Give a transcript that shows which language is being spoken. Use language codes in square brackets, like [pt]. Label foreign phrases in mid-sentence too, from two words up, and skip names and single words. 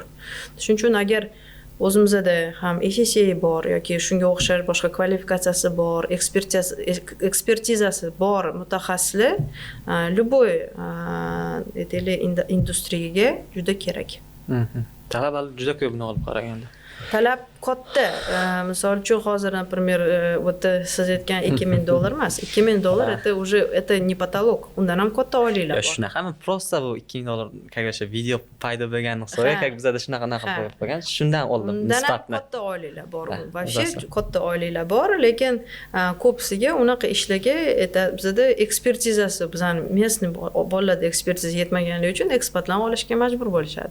[uz] Shuning uchun agar o'zimizda ham SSA bor yoki shunga o'xshash boshqa kvalifikatsiyasi bor, ekspertizasi bor mutaxassislar любой industriyaga juda kerak. Talablar juda ko'pni olib qaraganda. Talab katta. Misol uchun hozir, например, siz aytgan $2000 emas. [ru] $2000 это не потолок. [uz] Undan ham katta oyliklar bor. Shunaqami? Просто bu $2000 kagacha video paydo bo'lgan hisobga, как bizda shunaqa qo'yib qo'ygan. Shundan oldim nisbatni. Katta oyliklar bor. Вообще katta oyliklar bor, lekin ko'psiga unaqa ishlarga bizda ekspertizasi, bizani местный bolalarda ekspertiza yetmaganligi uchun ekspertlarni olishga majbur bo'lishadi.